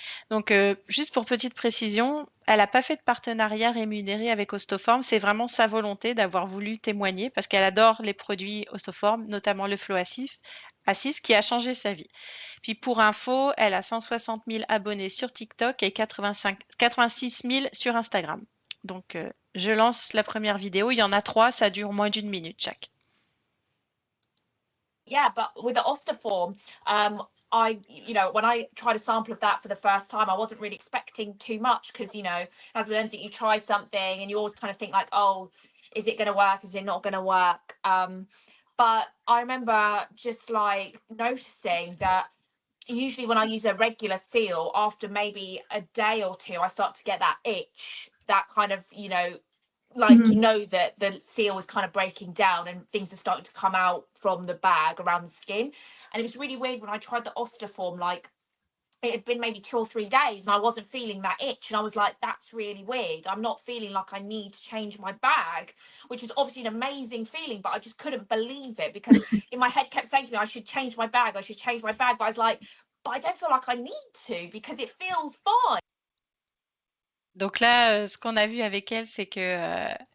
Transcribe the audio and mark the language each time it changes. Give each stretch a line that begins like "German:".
French: Donc, juste pour petite précision, elle n'a pas fait de partenariat rémunéré avec Ostoform, c'est vraiment sa volonté d'avoir voulu témoigner parce qu'elle adore les produits Ostoform, notamment le Flow Assist qui a changé sa vie. Puis pour info, elle a 160 000 abonnés sur TikTok et 86 000 sur Instagram. Donc, je lance la première vidéo. Il y en a 3, ça dure moins d'1 minute chaque.
English: Yeah, but with the Ostoform, when I tried a sample of that for the first time, I wasn't really expecting too much because, as with anything, you try something and you always kind of think like, oh, is it going to work? Is it not going to work? But I remember just like noticing that usually when I use a regular seal, after maybe a day or two, I start to get that itch, that kind of, that the seal is kind of breaking down and things are starting to come out from the bag around the skin. And it was really weird when I tried the Ostoform, like it had been maybe 2 or 3 days and I wasn't feeling that itch. And I was like, that's really weird. I'm not feeling like I need to change my bag, which is obviously an amazing feeling, but I just couldn't believe it because in my head kept saying to me, I should change my bag. I should change my bag. But I was like, but I don't feel like I need to because it feels fine.
French: Donc là, ce qu'on a vu avec elle, c'est que